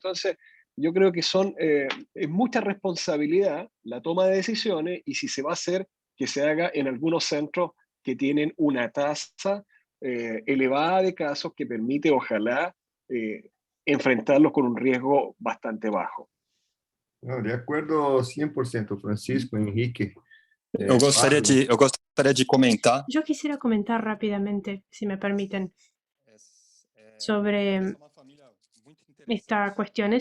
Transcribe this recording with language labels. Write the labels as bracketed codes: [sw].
[es] Entonces, yo creo que es mucha responsabilidad la toma de decisiones, y si se va a hacer, que se haga en algunos centros que tienen una tasa elevada de casos que permite, ojalá, enfrentarlos con un riesgo bastante bajo. [pt] Não, de acordo 100%, Francisco, Henrique. Eu gostaria de comentar. [es] Yo quisiera comentar rápidamente, si me permiten, sobre esta cuestión.